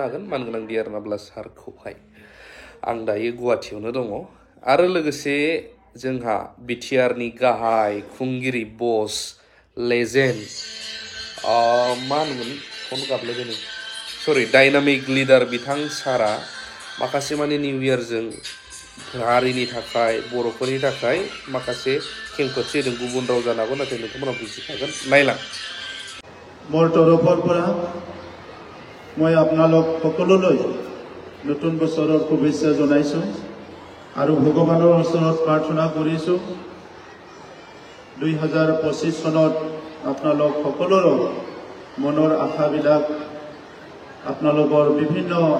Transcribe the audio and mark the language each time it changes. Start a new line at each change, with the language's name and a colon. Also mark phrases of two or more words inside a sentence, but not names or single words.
Bodo: हागोन मानगोनां डियार नाब्ला सारखौहाय आं दायो गुवाहाटीयावनो दङ आरो लोगोसे जोंहा बिटिआरनि गाहाय खुंगिरि बस लेजेन्ड मा होनोमोन फन गाबलायबाय सरि डायनामिक लिडार बिथां सारा माखासे माने निउ इयारजों हारिनि थाखाय बर'फोरनि थाखाय माखासे खेंफोरथि होदों गुबुन राव जानो हागौ नाथाय नोंथांमोना बुजिखागोन नायलां
Assamese: মোৰ তৰফৰ পৰা মই আপোনালোক সকলোলৈ নতুন বছৰৰ শুভেচ্ছা জনাইছো আৰু ভগৱানৰ ওচৰত প্ৰাৰ্থনা কৰিছো 2025 চনত আপোনালোক সকলোৰে মনৰ আশাবিলাক আপোনালোকৰ বিভিন্ন